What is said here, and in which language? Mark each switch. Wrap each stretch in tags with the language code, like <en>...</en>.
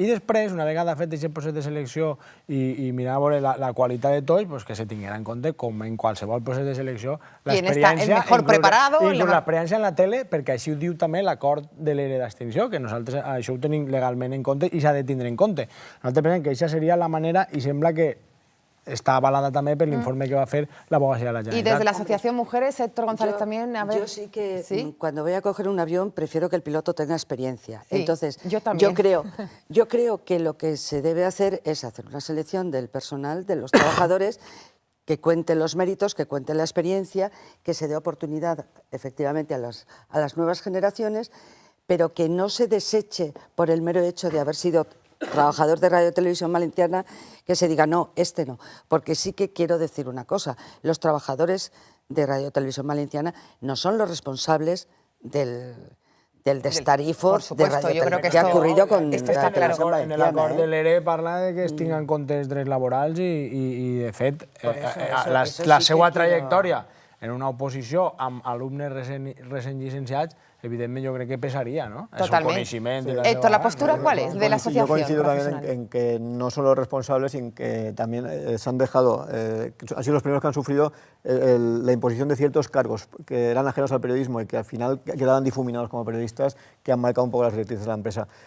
<ca>I després, una vegada fet aquest procés de selecció i mirar a veure la qualitat de tots, que se tinguera en compte, com en qualsevol procés de selecció, l'experiència, inclús l'experiència en la tele, perquè així ho diu també l'acord de l'ERE d'extinció, que nosaltres això ho tenim legalment en compte i s'ha de tindre en compte. Nosaltres pensem que aquesta seria la manera, i sembla que</ca> <es>está avalada también por el informe que va a hacer la Abogacía de la Generalitat. Y desde la Asociación Mujeres, Héctor González también, a ver... Yo sí que cuando voy a coger un avión prefiero que el piloto tenga experiencia. Sí, entonces, yo también. yo creo que lo que se debe hacer es hacer una selección del personal, de los trabajadores, que cuenten los méritos, que cuenten la experiencia, que se dé oportunidad efectivamente a las nuevas generaciones, pero que no se deseche por el mero hecho de haber sido trabajador de Radio Televisión Valenciana, que se diga no, este no. Porque sí que quiero decir una cosa, los trabajadores de Radio Televisión Valenciana no son los responsables del destarifo de Radio Televisión, que ha ocurrido con Radio Televisión Valenciana.</es> <ca>En el acord de l'ERE parla de que es tinguen en compte els drets laborals i de fet, la seva trajectòria en una oposició amb alumnes recent llicenciats,</ca> <es>evidentemente yo creo que pesaría, ¿no? Totalmente. Héctor, ¿la postura cuál es de la asociación? Yo coincido también en que no son los responsables, sino que también se han dejado, han sido los primeros que han sufrido la imposición de ciertos cargos que eran ajenos al periodismo y que al final quedaban difuminados como periodistas, que han marcado un poco las directrices de la empresa.</es>